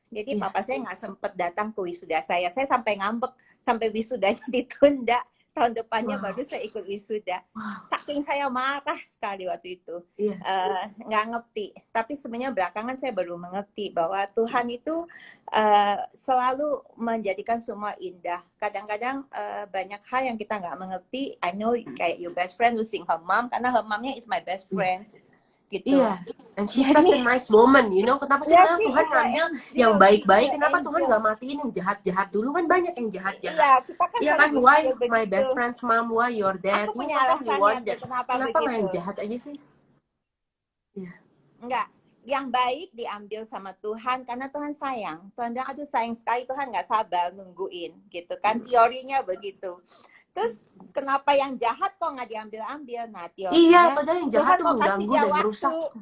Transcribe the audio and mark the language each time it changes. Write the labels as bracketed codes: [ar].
[id] Jadi papa saya nggak sempet datang ke wisuda saya sampai ngambek sampai wisudanya ditunda. Tahun depannya baru saya ikut wisuda. Saking saya marah sekali waktu itu. Nggak ngerti. Tapi sebenarnya belakangan saya baru mengerti bahwa Tuhan itu selalu menjadikan semua indah. Kadang-kadang banyak hal yang kita nggak mengerti. [en] I know [id] kayak [en] your best friend losing her mom, [id] karena [en] her momnya is my best friend. [id] Gitu. Iya, [en] and she's such a nice woman, you know. [id] Kenapa sih Tuhan ngambil yang baik-baik? Kenapa Tuhan nggak matiin yang jahat-jahat dulu? Kan banyak yang jahat-jahat. Iya kan, [en] why my best friend's mom, why your dad? [id] Aku punya alasannya kenapa nggak yang jahat aja sih? Iya. Enggak, yang baik diambil sama Tuhan karena Tuhan sayang. Tuhan bilang, aduh sayang sekali, Tuhan nggak sabar nungguin, gitu kan. Teorinya begitu. Terus kenapa yang jahat kok nggak diambil-ambil? Nah, teorinya padahal yang jahat tuh mengganggu dan merusak.